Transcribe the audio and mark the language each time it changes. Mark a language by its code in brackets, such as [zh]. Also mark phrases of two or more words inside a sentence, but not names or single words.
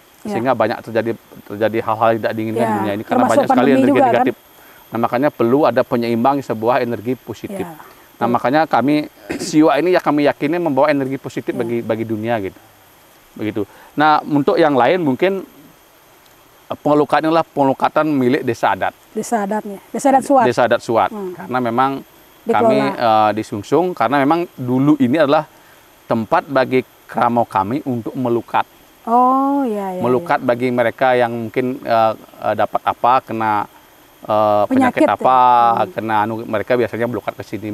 [id] Sehingga banyak terjadi hal-hal tidak diinginkan di dunia ini. Karena banyak sekali energi negatif. Kan? Nah, makanya perlu ada penyeimbang sebuah energi positif. Nah, makanya kami Siwa ini ya kami yakini membawa energi positif bagi dunia gitu. Begitu. Nah, untuk yang lain mungkin pengelukan inilah pengelukatan milik desa adat. Desa adatnya. Desa adat Suat. Desa adat Suat. Karena memang kami di Sungsung, karena memang dulu ini adalah tempat bagi kramau kami untuk melukat. Melukat bagi mereka yang mungkin dapat kena penyakit apa, kena mereka biasanya melukat ke sini.